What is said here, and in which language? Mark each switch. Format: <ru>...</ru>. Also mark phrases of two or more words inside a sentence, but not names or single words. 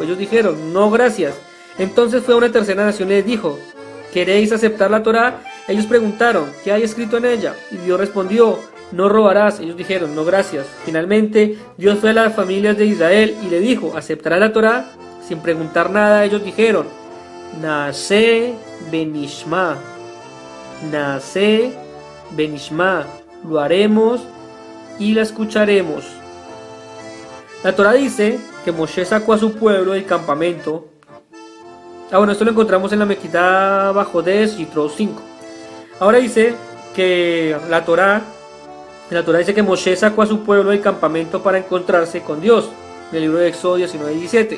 <es>Ellos dijeron: no, gracias. Entonces fue a una tercera nación y les dijo: ¿queréis aceptar la Torá? Ellos preguntaron: ¿qué hay escrito en ella? Y Dios respondió: no robarás. Ellos dijeron: no, gracias. Finalmente Dios fue a las familias de Israel y le dijo: ¿aceptará la Torá? Sin preguntar nada, ellos dijeron:</es> <he>נעשה ונשמע. נעשה ונשמע.</he> <es>Lo haremos y la escucharemos. La Torá dice que Moshe sacó a su pueblo del campamento. Esto lo encontramos en la Mequitá Bajodes y Tro 5. Ahora dice que la Torá dice que Moshe sacó a su pueblo del campamento para encontrarse con Dios, en el libro de Éxodo 19:17.</es>